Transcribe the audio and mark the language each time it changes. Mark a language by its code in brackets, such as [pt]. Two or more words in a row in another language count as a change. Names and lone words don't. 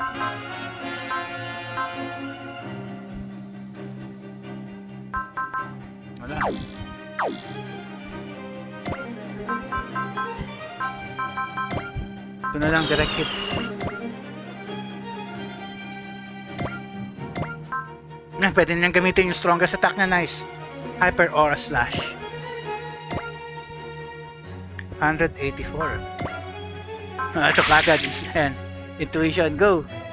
[tl] Wala. Ito na lang, [en] direct hit. [tl] Pwede niyang gamitin yung [en] strongest attack [tl] na nice. Hyper Aura Slash. 184. Ito kagad. Intuition, go!